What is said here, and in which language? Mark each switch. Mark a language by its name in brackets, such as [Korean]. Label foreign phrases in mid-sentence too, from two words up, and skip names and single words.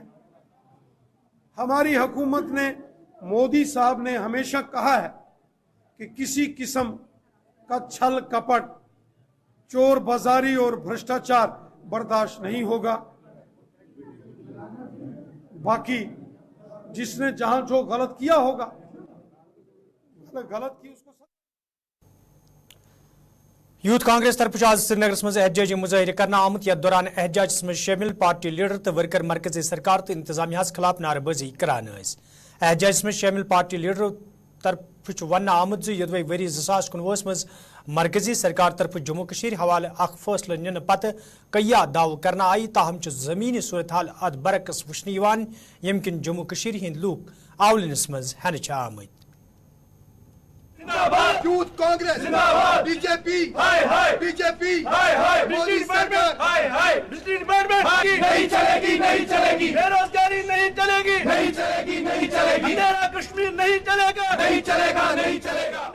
[Hindi] हमारी हुकूमत ने, मोदी साहब ने हमेशा कहा है कि किसी किस्म का छल कपट, चोर बाजारी और भ्रष्टाचार बर्दाश्त नहीं होगा। बाकी जिसने जहां जो गलत किया होगा, गलत की उसको। [Kashmiri] यूथ कांग्रेस तरफ आज श्रीनगर मज एहतजाजी मुजाहिर करना आमुत यथ दौरान एहतजाज मज शामिल पार्टी लीडर तो वर्कर मरकजी सरकार तो इंतजामिया खिलाफ नारेबाजी करान। एहतजाज मज शामिल पार्टी लीडर तरफ वन आमुत जो यदवे वरी 2019 मज मरकजी सरकार तरफ जम्मू कश्मीर हवाले फैसले निन पत कया दाव करना आई, ताहम जमीनी सूरत हाल अत बरकस वुचन यम किन जम्मू कश्मीर हिंद लूक आवलनस मज हन आमत। [Hindi] यूथ कांग्रेस जिंदाबाद, बीजेपी हाय हाय, बीजेपी हाय हाय, मोदी सरकार हाय हाय, नहीं चलेगी, नहीं चलेगी, बेरोजगारी नहीं चलेगी, नहीं चलेगी, नहीं चलेगी, मेरा कश्मीर नहीं चलेगा, नहीं चलेगा, नहीं चलेगा।